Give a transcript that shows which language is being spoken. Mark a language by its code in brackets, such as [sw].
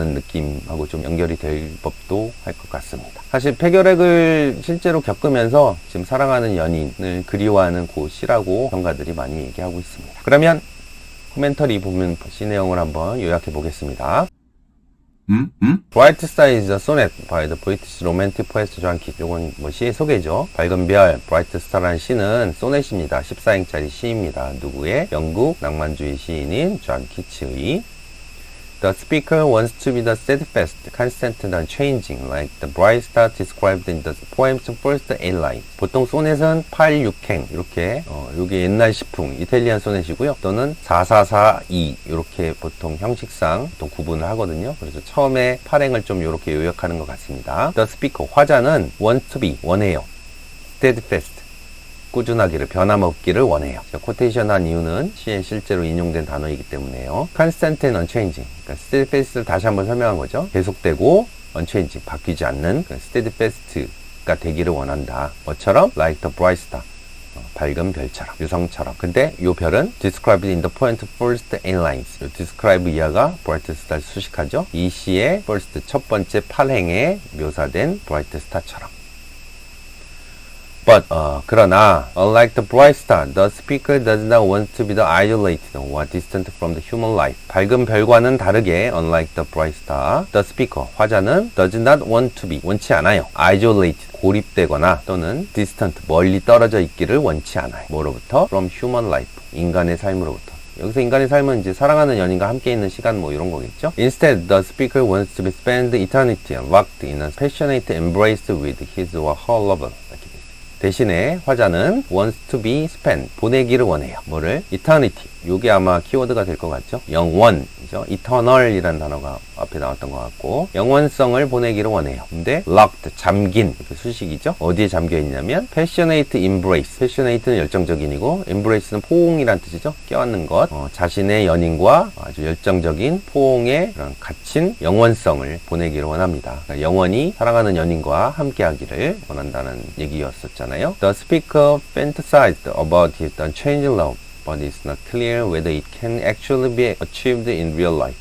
[ko] 좋아하는 느낌하고 좀 연결이 될 법도 할 것 같습니다. 사실 폐결핵을 실제로 겪으면서 지금 사랑하는 연인을 그리워하는 그 시라고 평가들이 많이 얘기하고 있습니다. 그러면 코멘터리 보면 시 내용을 한번 요약해 보겠습니다. [en] Bright Star is a sonnet by the British romantic poet John Keats. [ko] 요건 뭐 시의 소개죠. 밝은 별, Bright Star라는 시는 소넷입니다. 14행짜리 시입니다. 누구의? 영국 낭만주의 시인인 존 키츠의. [en] The speaker wants to be the steadfast, constant and unchanging, like the bright star described in the poem's first 8 lines. [ko] 보통 소넷은 8, 6행 이렇게 요게 옛날 시풍 이탈리안 소넷이고요. 또는 4, 4, 4, 2 이렇게 보통 형식상 보통 구분을 하거든요. 그래서 처음에 8행을 좀 이렇게 요약하는 것 같습니다. [en] The speaker [ko] 화자는 [en] want to be [ko] 원해요. steadfast 꾸준하기를, 변함없기를 원해요. 제가 코테이션 한 이유는 시에 실제로 인용된 단어이기 때문에요. [en] constant and unchanging. [ko] 그러니까 steadfast를 다시 한번 설명한 거죠. 계속되고 unchanging, 바뀌지 않는 steadfast가 되기를 원한다. 뭐처럼? [en] like the bright star. [ko] 밝은 별처럼, 유성처럼. 근데 이 별은 [en] described in the poem's first 8 lines. [ko] describe 이하가 bright star 수식하죠. 이 시의 first 첫 번째 8행에 묘사된 bright star처럼. [en] But, [ko] 그러나, [en] unlike the bright star, the speaker does not want to be the isolated or distant from the human life. [ko] 밝은 별과는 다르게, [en] unlike the bright star, the speaker, [ko] 화자는 [en] does not want to be, [ko] 원치 않아요. isolated, 고립되거나 또는 distant, 멀리 떨어져 있기를 원치 않아요. 뭐로부터? [en] from human life, [ko] 인간의 삶으로부터. 여기서 인간의 삶은 이제 사랑하는 연인과 함께 있는 시간 뭐 이런 거겠죠. [en] Instead, the speaker wants to be spend eternity locked in a passionate embrace with his or her lover. [ko] 대신에 화자는 [en] wants to be spent, [ko] 보내기를 원해요. 뭐를? eternity. 요게 아마 키워드가 될 것 같죠? 영원이죠. eternal 이라는 단어가 앞에 나왔던 것 같고 영원성을 보내기를 원해요. 근데 locked, 잠긴 이렇게 수식이죠. 어디에 잠겨 있냐면 passionate embrace. passionate는 열정적인이고 embrace는 포옹이란 뜻이죠. 껴안는 것. 자신의 연인과 아주 열정적인 포옹에 그런 갇힌 영원성을 보내기를 원합니다. 그러니까 영원히 사랑하는 연인과 함께하기를 원한다는 얘기였었잖아요. [en] The speaker fantasized about his unchanging love. But it's not clear whether it can actually be achieved in real life.